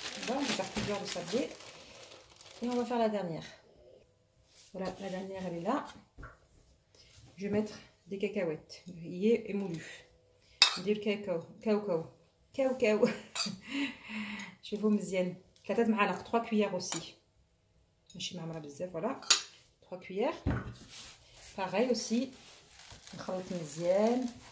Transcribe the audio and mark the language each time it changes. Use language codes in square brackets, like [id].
[fr] On va faire plusieurs de sablé et on va faire la dernière. Voilà, la dernière elle est là. Je vais mettre des cacahuètes grillées et moulues. [ar] ندير كاوكاو شوفوا مزيان 3 معالق [fr] 3 cuillères aussi [ar] ماشي معمره بزاف. [fr] voilà 3 cuillères. pareil aussi [ar] نخلط مزيان.